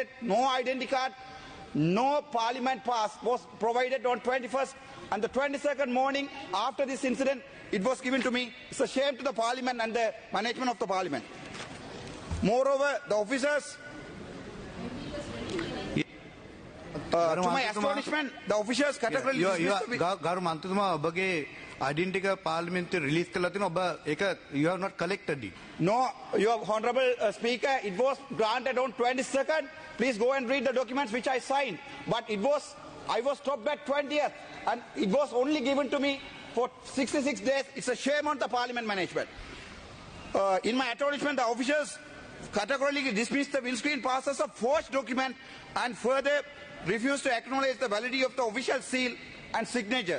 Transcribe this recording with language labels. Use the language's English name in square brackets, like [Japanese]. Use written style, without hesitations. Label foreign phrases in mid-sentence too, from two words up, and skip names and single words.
[English] No identity card, no Parliament pass was provided on 21st and the 22nd morning after this incident. It was given to me. It's a shame to the Parliament and the management of the Parliament. Moreover, the officers. To my astonishment, the officers categorically [Sinhala] ගරු මන්ත්‍රීතුමා ඔබගේ [English] identity parliamentary release [Sinhala] කළා තියෙනවා ඔබ ඒක [English] you have not collected it. No, your honorable speaker, it was granted on 22nd. Please go and read the documents which I signed. But I was stopped at 20th and it was only given to me for 66 days. It's a shame on the parliament management. In my acknowledgement, the officers categorically dismissed the windscreen pass as a forged document and further refused to acknowledge the validity of the official seal and signature.